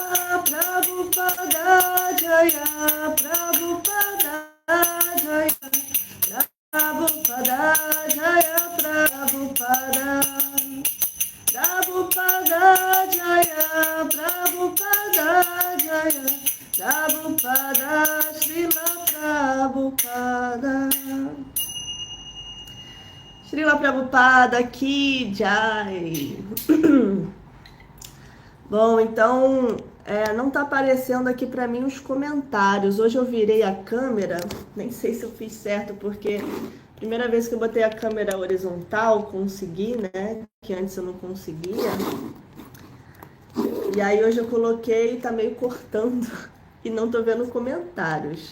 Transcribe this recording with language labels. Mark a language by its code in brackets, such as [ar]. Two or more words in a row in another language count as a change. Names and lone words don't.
[hi] प्रभुपाद जय प्रभुपाद जय प्रभुपाद जय प्रभुपाद प्रभुपाद जय प्रभुपाद जय प्रभुपाद श्रील प्रभुपाद श्रील प्रभुपाद की जय. [pt] Bom, então não está aparecendo aqui para mim os comentários. Hoje eu virei a câmera, nem sei se eu fiz certo, porque primeira vez que eu botei a câmera horizontal, consegui, né? Que antes eu não conseguia. E aí hoje eu coloquei e tá meio cortando e não tô vendo comentários.